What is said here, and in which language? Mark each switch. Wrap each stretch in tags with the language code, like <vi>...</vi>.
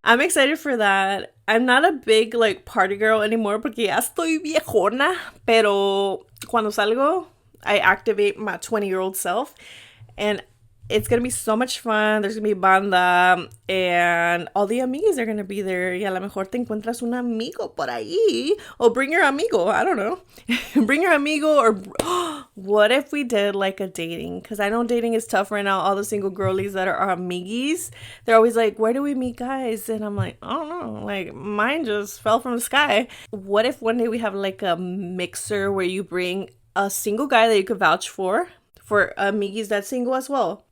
<en>I'm excited for that. I'm not a big party girl anymore</en> <es>porque ya estoy viejona. Pero cuando salgo,</es> <en>I activate my 20-year-old self. And It's gonna be so much fun. There's gonna be banda and all the amigos are gonna be there.</en> <es>Y a lo mejor te encuentras un amigo por ahí.</es> <en>Or bring your amigo. I don't know. Bring your amigo or what if we did like a dating? Because I know dating is tough right now. All the single girlies that are amigos, they're always like, where do we meet guys? And I'm like, I don't know. Like mine just fell from the sky. What if one day we have like a mixer where you bring a single guy that you could vouch for amigos that's single as well?</en>